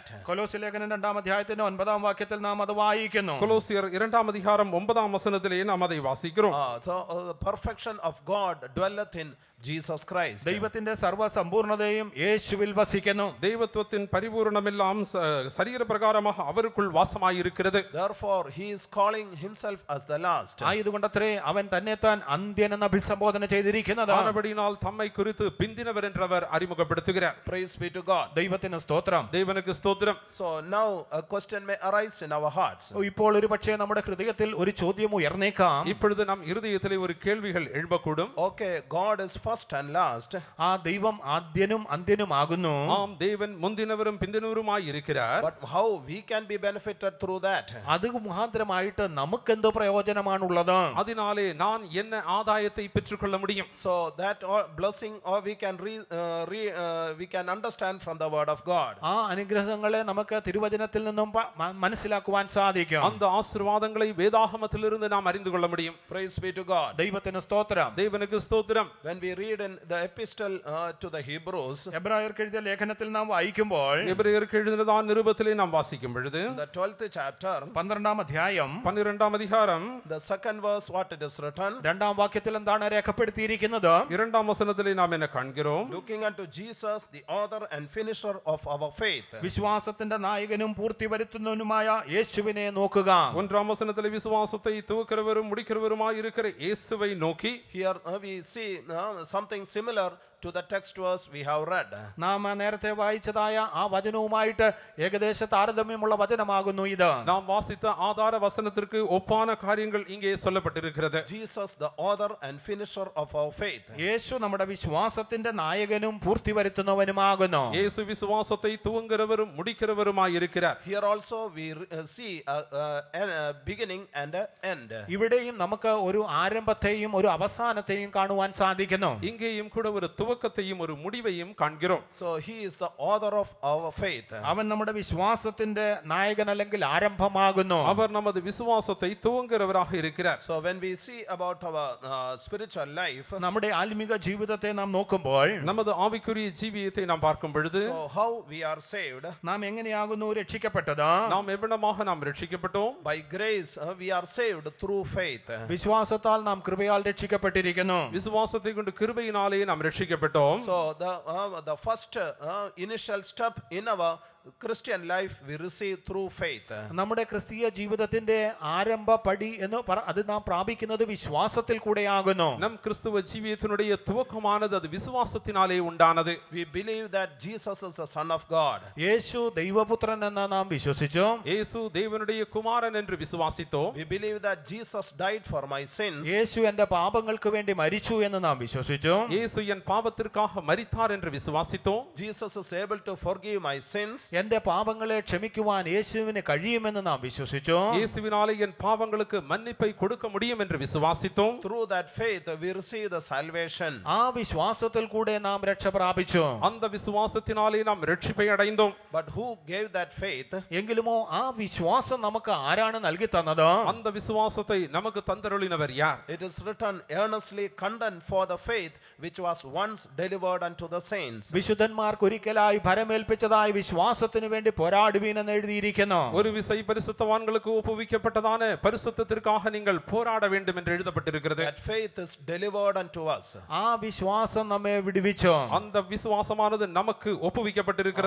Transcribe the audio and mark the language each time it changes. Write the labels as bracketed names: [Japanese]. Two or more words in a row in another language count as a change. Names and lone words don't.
[Malayalam] കൊലോസ്യ ലേഖനം 2-ാം അധ്യായത്തിന്റെ 9-ാം വാക്യത്തിൽ നാം അത് വായിക്കുന്നു. [Tamil] கொலோசியர் 2-ாம் அதிகாரம் 9-ாம் வசனத்திலே நாம் அதை வாசிக்கிறோம். [English] So the perfection of God dwelleth in Jesus Christ. [Malayalam] ദൈവത്തിന്റെ സർവ്വസമ്പൂർണതയും യേശുവിൽ വസിക്കുന്നു. [Tamil] தெய்வத்துவத்தின் பரிபூரணமெல்லாம் சரீரப்பிரகாரமாக அவருக்குள் வாசமாயிருக்கிறது. [English] Therefore he is calling himself as the last. [Malayalam] ആയതുകൊണ്ടത്രേ അവൻ തന്നെത്താൻ അന്ത്യൻ എന്ന് അഭിസംബോധന ചെയ്തിരിക്കുന്നത്. [Tamil] ஆனபடியினால் தம்மை குறித்து பிந்தினவர் என்றவர் அறிமுகப்படுத்துகிறார். [English] Praise be to God. [Malayalam] ദൈവത്തിന് സ്തോത്രം. [Tamil] தேவனுக்கு ஸ்தோத்திரம். [English] So now a question may arise in our hearts. [Malayalam] ഇപ്പോൾ ഒരു പക്ഷേ നമ്മുടെ ഹൃദയത്തിൽ ഒരു ചോദ്യം ഉയർന്നേക്കാം. [Tamil] இப்பொழுது நம் இருதயத்திலே ஒரு கேள்விகள் எழும்பக்கூடும். [English] Okay, God is first and last. [Malayalam] ആ ദൈവം ആദ്യനും അന്ത്യനും ആകുന്നു. [Tamil] ஆம், தேவன் முந்தினவரும் பிந்தினவருமாய் இருக்கிறார். [English] But how we can be benefited through that? [Malayalam] അത് മുഖാന്തരമായിട്ട് നമുക്ക് എന്ത് പ്രയോജനമാണുള്ളത്? [Tamil] அதனாலே நான் என்ன ஆதாயத்தை பெற்றுக்கொள்ள முடியும்? [English] So that blessing or we can understand from the word of God. [Malayalam] ആ അനുഗ്രഹങ്ങളെ നമുക്ക് തിരുവചനത്തിൽ നിന്നും മനസ്സിലാക്കുവാൻ സാധിക്കും. [Tamil] அந்த ஆசீர்வாதங்களை வேதாகமத்திலிருந்து நாம் அறிந்து கொள்ள முடியும். [English] Praise be to God. [Malayalam] ദൈവത്തിന് സ്തോത്രം. [Tamil] தேவனுக்கு ஸ்தோத்திரம். [English] When we read in the epistle to the Hebrews, [Malayalam] എബ്രായർക്ക് എഴുതിയ ലേഖനത്തിൽ നാം വായിക്കുമ്പോൾ [Tamil] எபிரேயருக்கு எழுதினதான நிருபத்திலே நாம் வாசிக்கும் பொழுது [English] the 12th chapter, [Malayalam] 12-ാം അധ്യായം [Tamil] 12-ாம் அதிகாரம் [English] the second verse, what it is written, [Malayalam] 2-ാം വാക്യത്തിൽ എന്താണ് രേഖപ്പെടുത്തിയിരിക്കുന്നത്? [Tamil] 2-ாம் வசனத்திலே நாம் என்ன காண்கிறோம்? [English] looking unto Jesus the author and finisher of our faith. [Malayalam] വിശ്വാസത്തിന്റെ നായകനും പൂർത്തി വരുത്തുന്നവനുമായ യേശുവിനെ നോക്കുക. [Tamil] 1-ாம் வசனத்திலே விசுவாசத்தை துவக்கிறவரும் முடிக்கிறவருமாய் இருக்கிற இயேசுவை நோக்கி. [English] Here we see something similar to the text verse we have read. [Malayalam] നാം നേരത്തെ വായിച്ചതായ ആ വചനവുമായിട്ട് ഏകദേശ താരതമ്യമുള്ള വചനമാകുന്നു ഇത്. [Tamil] நாம் வாசித்த ஆதார வசனத்திற்கு ஒப்பான காரியங்கள் இங்கே சொல்லப்பட்டிருக்கிறது. [English] Jesus the author and finisher of our faith. [Malayalam] യേശു നമ്മുടെ വിശ്വാസത്തിന്റെ നായകനും പൂർത്തി വരുത്തുന്നവനുമാകുന്നു. [Tamil] இயேசு விசுவாசத்தை துவங்குகிறவரும் முடிக்கிறவருமாய் இருக்கிறார். [English] Here also we see a beginning and an end. [Malayalam] ഇവിടെയും നമുക്ക് ഒരു ആരംഭത്തെയും ഒരു അവസാനത്തെയും കാണുവാൻ സാധിക്കുന്നു. [Tamil] இங்கேயும் கூட ஒரு துவக்கத்தையும் ஒரு முடிவையும் காண்கிறோம். [English] So he is the author of our faith. [Malayalam] അവൻ നമ്മുടെ വിശ്വാസത്തിന്റെ നായകൻ അല്ലെങ്കിൽ ആരംഭമാകുന്നു. [Tamil] அவர் நமது விசுவாசத்தை துவங்குகிறவராக இருக்கிறார். [English] So when we see about our spiritual life, [Malayalam] നമ്മുടെ ആത്മീക ജീവിതത്തെ നാം നോക്കുമ്പോൾ [Tamil] நமது ஆவிக்குரிய ஜீவியத்தை நாம் பார்க்கும் பொழுது [English] so how we are saved? [Malayalam] നാം എങ്ങനെയാകുന്നു രക്ഷിക്കപ്പെട്ടത്? [Tamil] நாம் எவ்வளமாக நாம் ரட்சிக்கப்பட்டோம்? [English] By grace we are saved through faith. [Malayalam] വിശ്വാസത്താൽ നാം കൃപയാൽ രക്ഷിക്കപ്പെട്ടിരിക്കുന്നു. [Tamil] விசுவாசத்தை கொண்டு கிருபையினாலே நாம் ரட்சிக்கப்பட்டோம். [English] So the first initial step in our Christian life we receive through faith. [Malayalam] നമ്മുടെ ക്രിസ്തീയ ജീവിതത്തിന്റെ ആരംഭ പടി എന്ന് അത് നാം പ്രാപിക്കുന്നത് വിശ്വാസത്തിൽ കൂടെയാകുന്നു. [Tamil] நம் கிறிஸ்துவ ஜீவியத்தினுடைய துவக்கமானது அது விசுவாசத்தினாலே உண்டானது. [English] We believe that Jesus is the Son of God. [Malayalam] യേശു ദൈവപുത്രൻ എന്ന് നാം വിശ്വസിച്ചു. [Tamil] இயேசு தேவனுடைய குமாரன் என்று விசுவாசித்தோம். [English] We believe that Jesus died for my sins. [Malayalam] യേശു എന്റെ പാപങ്ങൾക്ക് വേണ്ടി മരിച്ചു എന്ന് നാം വിശ്വസിച്ചു. [Tamil] இயேசு என் பாவத்திற்காக மரித்தார் என்று விசுவாசித்தோம். [English] Jesus is able to forgive my sins. [Malayalam] എന്റെ പാപങ്ങളെ ക്ഷമിക്കുവാൻ യേശുവിന് കഴിയുമെന്ന് നാം വിശ്വസിച്ചു. [Tamil] இயேசுவினாலே என் பாவங்களுக்கு மன்னிப்பை கொடுக்க முடியும் என்று விசுவாசித்தோம். [English] Through that faith we receive the salvation. [Malayalam] ആ വിശ്വാസത്തിൽ കൂടെ നാം രക്ഷ പ്രാപിച്ചു. [Tamil] அந்த விசுவாசத்தினாலே நாம் ரட்சிப்பை அடைந்தோம். [English] But who gave that faith? [Malayalam] എങ്കിലുമോ ആ വിശ്വാസം നമുക്ക് ആരാണ് നൽകി തന്നത്? [Tamil] அந்த விசுவாசத்தை நமக்கு தந்தருளினவர் யார்? [English] It is written, earnestly contend for the faith which was once delivered unto the saints. [Malayalam] വിശുദ്ധന്മാർക്ക് ഒരിക്കലായി ഭരമേൽപ്പിച്ചതായ വിശ്വാസത്തിന് വേണ്ടി പോരാടുവീൻ എന്ന് എഴുതിയിരിക്കുന്നു. [Tamil] ஒரு விசை பரிசுத்தவான்களுக்கு ஒப்புவிக்கப்பட்டதான பரிசுத்தத்திற்காக நீங்கள் போராட வேண்டும் என்று எழுதப்பட்டிருக்கிறது. [English] That faith is delivered unto us. [Malayalam] ആ വിശ്വാസം നമ്മെ വിടുവിച്ചു. [Tamil] அந்த விசுவாசமானது நமக்கு ஒப்புவிக்கப்பட்டிருக்கிறது.